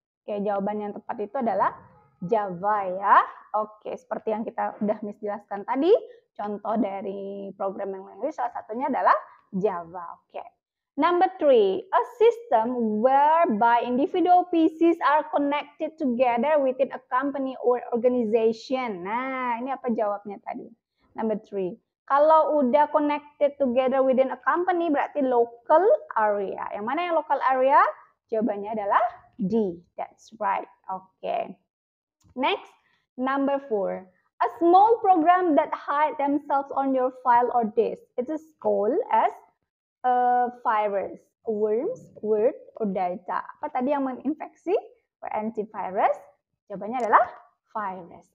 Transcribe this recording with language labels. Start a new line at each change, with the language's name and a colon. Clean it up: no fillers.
Indonesian: Jawaban yang tepat itu adalah Java ya. Seperti yang kita udah jelaskan tadi, contoh dari programming language salah satunya adalah Java. Okay.
English: Number 3, a system whereby individual PCs are connected together within a company or organization.
Indonesian: Nah, ini apa jawabnya tadi?
English: Number 3.
Indonesian: Kalau udah
English: connected together within a company berarti local area.
Indonesian: Yang mana yang local area? Jawabannya adalah D.
English: That's right. Okay. Next, number 4. A small program that hide themselves on your file or disk. It is called as virus, worms, word, or data.
Indonesian: Apa tadi yang menginfeksi?
English: Or antivirus?
Indonesian: Jawabannya adalah virus.